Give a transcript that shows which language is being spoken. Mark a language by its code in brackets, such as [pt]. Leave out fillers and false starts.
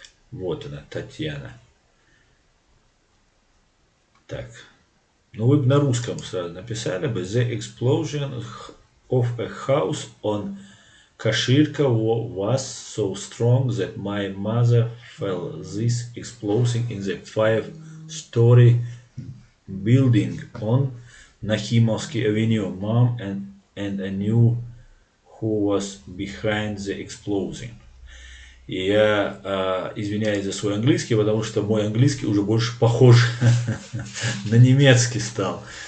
[ru] Вот она, Татьяна. Так. Ну вы бы на русском сразу написали бы: [en] The explosion of a house on Kashirka was so strong that my mother felt this exploding in the 5-story building on Nahimovsky Avenue. Mom and I knew who was behind the explosion. [ru] И я извиняюсь за свой английский, потому что мой английский уже больше похож на немецкий стал.